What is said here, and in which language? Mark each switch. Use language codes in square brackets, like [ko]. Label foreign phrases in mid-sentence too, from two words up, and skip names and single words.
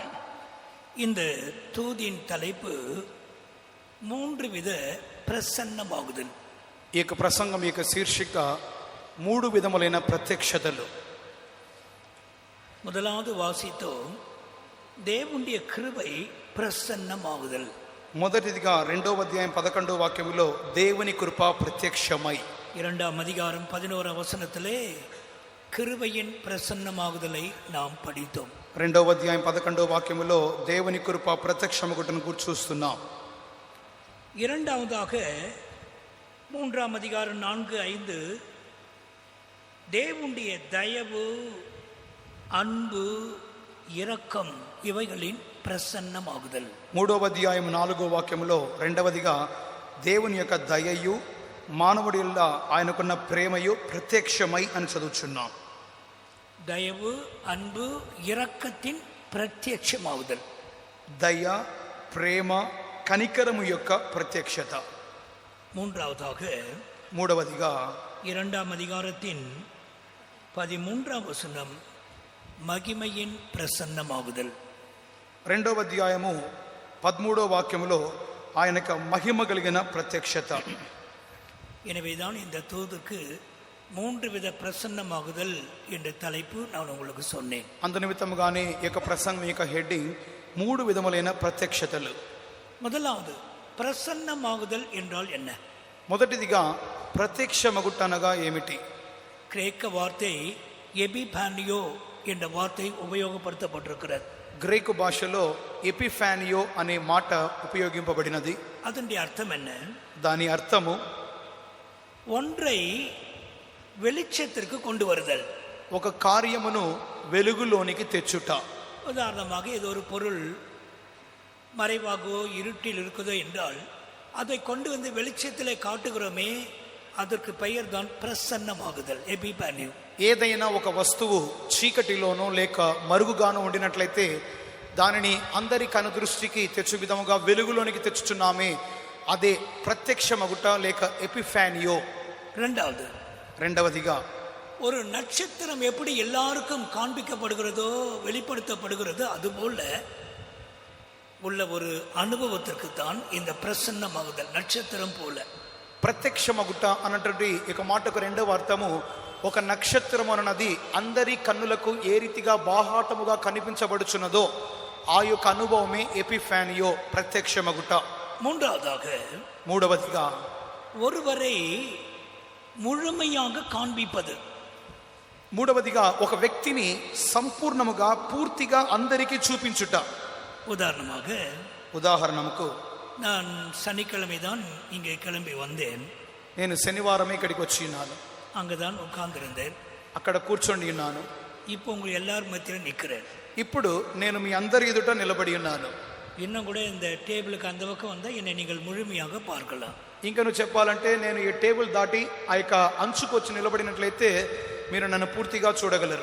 [ta] இந்த தூதின் தலைப்பு 3 வித பிரசன்னமாகுதல். [te] ఈ యొక్క ప్రసంగం యొక్క శీర్షిక 3 విధములైన ప్రత్యక్షతలు. [ta] முதலாவது வாசித்தோம், தேவனுடைய கிருபை பிரசன்னமாகுதல். [te] మొదటిదిగా 2వ అధ్యాయం 11వ వాక్యములో దేవుని కృప ప్రత్యక్షమై. [ta] 2ஆம் அதிகாரம் 11ஆம் வசனத்திலே கிருபையின் பிரசன்னமாகுதலை நாம் படித்தோம். [te] 2వ అధ్యాయం 11వ వాక్యములో దేవుని కృప ప్రత్యక్షమగుటను గురించి చూస్తున్నాం. [ta] இரண்டாவதாக 3ஆம் அதிகாரம் 4, 5 தேவனுடைய தயவு, அன்பு, இரக்கம் இவைகளின் பிரசன்னமாகுதல். [te] 3వ అధ్యాయం 4వ వాక్యములో రెండవదిగా దేవుని యొక్క దయయు మానవుడి వల్ల ఆయనకున్న ప్రేమయు ప్రత్యక్షమై అని చదువుచున్నాం. [ta] தயவு, அன்பு, இரக்கத்தின் பிரத்யட்சமாகுதல். [te] దయ, ప్రేమ, కనికరము యొక్క ప్రత్యక్షత. [ta] மூன்றாவதாக [te] మూడవదిగా [ta] 2ஆம் அதிகாரத்தின் 13ஆம் வசனம் மகிமையின் பிரசன்னமாகுதல். [te] 2వ అధ్యాయము 13వ వాక్యములో ఆయనకు మహిమ కలిగిన ప్రత్యక్షత. [ta] எனவேதான் இந்த தூதுக்கு 3 வித பிரசன்னமாகுதல் என்ற தலைப்பு நான் உங்களுக்கு சொன்னேன். [te] అందు నిమిత్తముగానే ఈ యొక్క ప్రసంగం యొక్క హెడ్డింగ్ 3 విధములైన ప్రత్యక్షతలు. [ta] முதலாவது பிரசன்னமாகுதல் என்றால் என்ன? [te] మొదటిదిగా ప్రత్యక్షమగుటనగా ఏమిటి? [ta] கிரேக்க வார்த்தை எபிபானியோ என்ற வார்த்தை உபயோகப்படுத்தப்பட்டிருக்கிறது. [te] గ్రీకు భాషలో ఎపిఫానియో అనే మాట ఉపయోగింపబడినది. [ta] அதனுடைய அர்த்தம் என்ன? [te] దాని అర్థము [ta] ஒன்றை வெளிச்சத்திற்கு கொண்டு வருதல், [te] ఒక కార్యమును వెలుగులోనికి తెచ్చుట. [ta] உதாரணமாக ஏதோ ஒரு பொருள் மறைவாகவோ இருட்டில் இருக்குதோ என்றால் அதை கொண்டு வந்து வெளிச்சத்திலே காட்டுகிறோமே, அதற்கு பெயர் தான் ప్రసన్నమాగుదల్, ఎపిఫానియా. [te] ఏదైనా ఒక వస్తువు చీకటిలోనో లేక మరుగుగానో ఉండినట్లయితే దానిని అందరి కనుదృష్టికి తెచ్చు విధముగా వెలుగులోనికి తెచ్చుచున్నామే, అదే ప్రత్యక్షమగుట లేక ఎపిఫానియో. రెండవదిగా [ta] ஒரு நட்சத்திரம் எப்படி எல்லாருக்கும் காண்பிக்கப்படுகிறதோ வெளிப்படுத்தப்படுகிறதோ அதுபோல உள்ள ஒரு அனுபவத்திற்கு தான் இந்த பிரசன்னமாகுதல், நட்சத்திரம் போல. [te] ప్రత్యక్షమగుట అన్నటువంటి ఒక మాటకు రెండవ అర్థము, ఒక నక్షత్రం అన్నది అందరి కన్నులకు ఏ రీతిగా బాహాటముగా కనిపించబడుచున్నదో ఆ యొక్క అనుభవమే ఎపిఫానియో, ప్రత్యక్షమగుట. మూడవదిగా [ta] ஒருவரை முழுமையாக காண்பிப்பது. [te] మూడవదిగా ఒక వ్యక్తిని సంపూర్ణముగా పూర్తిగా అందరికీ చూపించుట. ఉదాహరణకు [ta] நான் சனிக்கிழமை தான் இங்கே கிளம்பி வந்தேன். [te] నేను శనివారమే ఇక్కడికి వచ్చి ఉన్నాను. [ta] அங்கதான் உட்கார்ந்திருந்தேன். [te] అక్కడ కూర్చొని ఉన్నాను. [ta] இப்போ உங்க எல்லாரும் மத்தியில நிக்கிறேன். [te] ఇప్పుడు నేను మీ అందరి ఎదుట నిలబడి ఉన్నాను. [ta] இன்னும் கூட இந்த டேபிளுக்கு அந்த பக்கம் வந்தா என்னை நீங்கள் முழுமையாக பார்க்கலாம். [te] ఇంకా నువ్వు చెప్పాలంటే నేను ఈ టేబుల్ దాటి ఆ యొక్క అంచుకు వచ్చి నిలబడినట్లయితే మీరు నన్ను పూర్తిగా చూడగలరు.